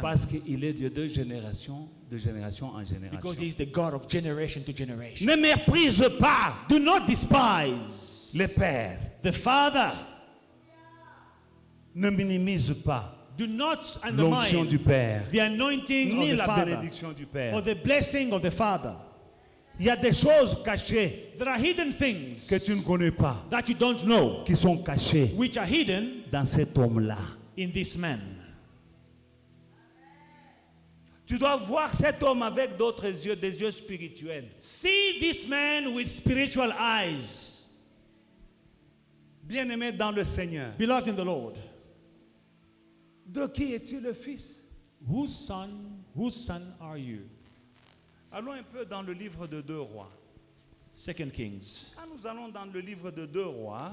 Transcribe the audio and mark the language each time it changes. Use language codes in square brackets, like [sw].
[fr] Parce qu'il est Dieu de génération en [en] because [fr] génération. [en] he is the God of generation to generation. [fr] Ne méprise pas [en] Do not despise [fr] le père. [en] the father. [fr] Ne minimise pas [en] Do not [fr] l'onction du [en] undermine [fr] père. [en] the anointing [fr] Ni [en] of the [fr] la [en] father [fr] bénédiction du père. [en] or the blessing of the father. [fr] Il y a des choses cachées [en] There are hidden things [fr] que tu ne connais pas, [en] that you don't know, [fr] qui sont cachées [en] which are hidden [fr] dans cet homme-là. [en] in this man. [fr] Tu dois voir cet homme avec d'autres yeux, des yeux spirituels. [en] See this man with spiritual eyes. [fr] Bien-aimé dans le Seigneur. [en] Beloved in the Lord, [fr] De qui es-tu le fils? [en] whose son are you? [fr] Allons un peu dans le livre de 2 Rois. [en] 2 Kings. [fr] Quand nous allons dans le livre de 2 Rois,